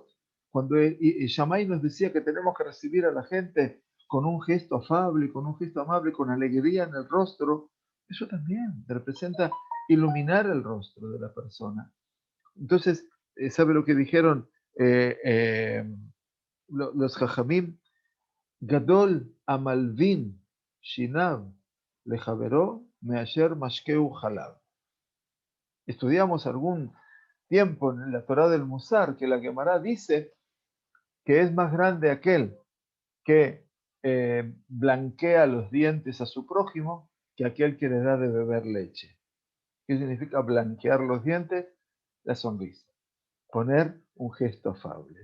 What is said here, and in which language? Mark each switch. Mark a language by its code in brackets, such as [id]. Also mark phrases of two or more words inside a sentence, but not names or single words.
[es] Cuando Shammai nos decía que tenemos que recibir a la gente con un gesto afable, con un gesto amable, con alegría en el rostro, eso también representa iluminar el rostro de la persona. Entonces, ¿sabe lo que dijeron los jajamim? [he] גדול המלבין שיניו לחבירו מאשר משקהו חלב. [es] Estudiamos algún tiempo en la Torá del Musar que la Gemara dice que es más grande aquel que blanquea los dientes a su prójimo que aquel que le da de beber leche. ¿Qué significa blanquear los dientes? La sonrisa, poner un gesto afable.